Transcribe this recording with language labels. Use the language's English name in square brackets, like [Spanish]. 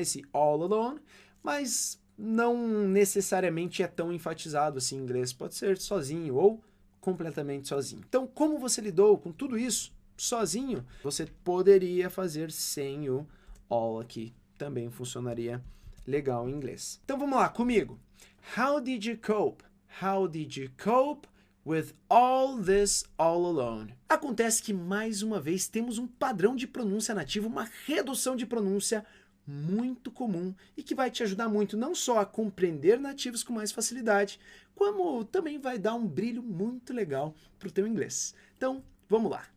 [Portuguese] Esse [English] all alone, [Portuguese] mas não necessariamente é tão enfatizado assim em inglês. Pode ser sozinho ou completamente sozinho. Então, como você lidou com tudo isso sozinho? Você poderia fazer sem o all aqui. Também funcionaria legal em inglês. Então, vamos lá comigo. [English] How did you cope? How did you cope with all this all alone? [Portuguese] Acontece que, mais uma vez, temos um padrão de pronúncia nativo, uma redução de pronúncia muito comum e que vai te ajudar muito não só a compreender nativos com mais facilidade, como também vai dar um brilho muito legal para o teu inglês. Então, vamos lá.